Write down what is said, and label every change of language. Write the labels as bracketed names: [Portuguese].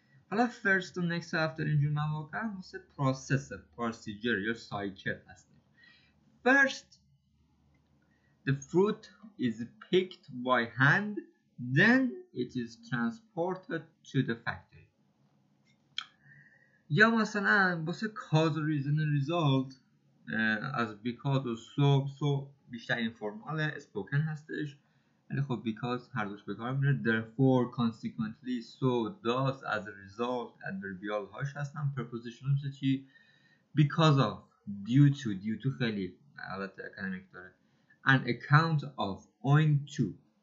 [Persian] حالا first و next after اینجور مواقع واسه process procedure یا cycle هست. [English] First the fruit is picked by hand, then it is transported to the factory. [Persian] یا مثلا واسه cause reason result از because و so بیشتر این فرمال spoken هستش، ولی خب because هر دوش به کار میره. [English] therefore consequently so thus as a result adverbial هاش هستن. preposition مثل چی؟ because of due to خیلی البته اکادمیک داره an account of owing to.